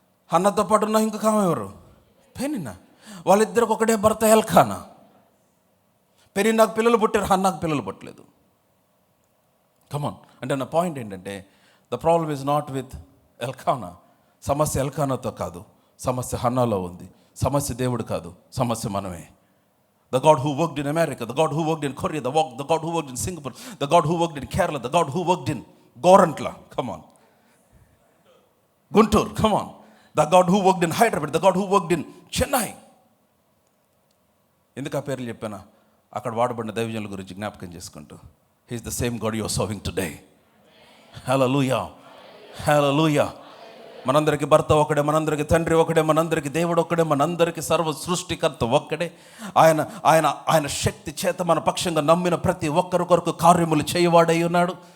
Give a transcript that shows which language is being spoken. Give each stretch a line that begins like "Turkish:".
Telugu: హన్నతో పాటు ఉన్న ఇంకొక ఆమె ఎవరు? పెనిన్నా. వాళ్ళిద్దరికి ఒకటే భర్త ఎల్కానా. పెనిన్నాకు పిల్లలు పుట్టారు, హన్నాకు పిల్లలు పుట్టలేదు. కమాన్, అంటే నా పాయింట్ ఏంటంటే
English: The problem is not with Elkanah.
Telugu: సమస్య ఎల్కానాతో కాదు, సమస్య హన్నాలో ఉంది. సమస్య దేవుడు కాదు, సమస్య మనమే.
English: The God who worked in America, the God who worked in Korea, the God who worked in Singapore, the God who worked in Kerala, the God who worked in Gorantla, come on, Guntur, come on, the God who worked in Hyderabad, the God who worked in Chennai.
Telugu: ఎందుకు ఆ పేర్లు చెప్పానా? అక్కడ వాడబడిన దైవజనుల గురించి జ్ఞాపకం చేసుకుంటూ,
English: He is the same God you are serving today.
Telugu: హల్లెలూయా, హల్లెలూయా. మనందరికి భర్త ఒకడే, మనందరికి తండ్రి ఒకడే, మనందరికి దేవుడు ఒక్కడే, మనందరికి సర్వ సృష్టికర్త ఒక్కడే. ఆయన ఆయన ఆయన శక్తి చేత మన పక్షంగా నమ్మిన ప్రతి ఒక్కరి కొరకు కార్యములు చేయవాడై ఉన్నాడు.